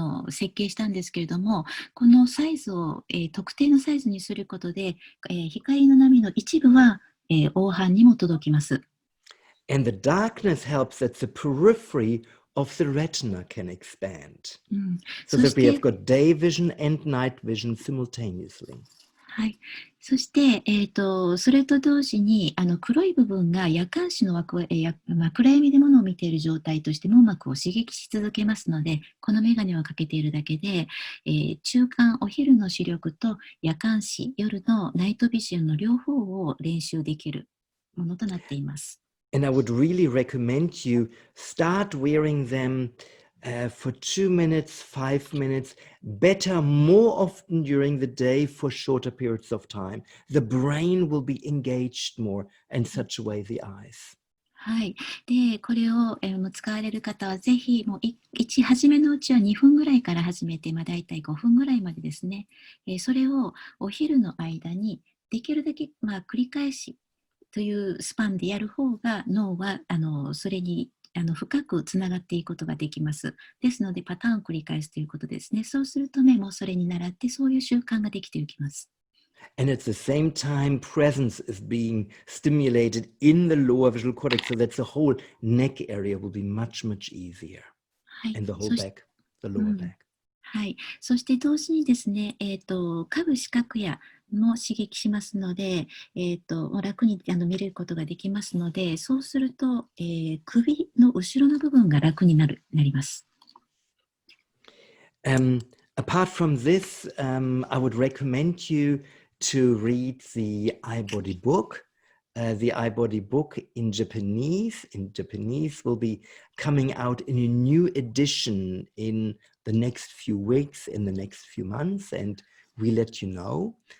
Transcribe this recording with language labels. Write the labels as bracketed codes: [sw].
[ja] 設計したんですけれども、このサイズを、特定のサイズにすることで、光の波の一部は、黄斑にも届きます。 [en] And the darkness helps that the periphery of the retina can expand. So that we have got day vision and night vision simultaneously. [ja] はい、そして、それと同時に黒い部分が夜間視の暗闇でものを見ている状態として網膜を刺激し続けますので、このメガネをかけているだけで、中間お昼の視力と夜間視、夜のナイトビジョンの両方を練習できるものとなっています。 [en] And I would really recommend you start wearing them for 2 minutes, 5 minutes, better more often during the day for shorter periods of time. The brain will be engaged more and such away the eyes. [ja] はい。で、これを、使われる方はぜひ、もう初めのうちは2分ぐらいから始めて、だいたい5分ぐらいまでですね。それをお昼の間にできるだけ、繰り返しというスパンでやる方が脳はそれに深くつながっていくことができます。ですのでパターンを繰り返すということですね。そうすると目もそれに倣ってそういう習慣ができていきます。 [en] And at the same time, presence is being stimulated in the lower visual cortex, so that the whole neck area will be much, much easier. [ja] はい、 [en] And the whole back, the lower back. [ja] はい。そして同時にですね、下部視覚野も刺激しますので、楽に見れることができますので、そうすると、首の後ろの部分が楽になります。 [en] Apart from this, I would recommend you to read the iBody book. The iBody book in Japanese will be coming out in a new edition in the next few weeks, in the next few months, and we let you know.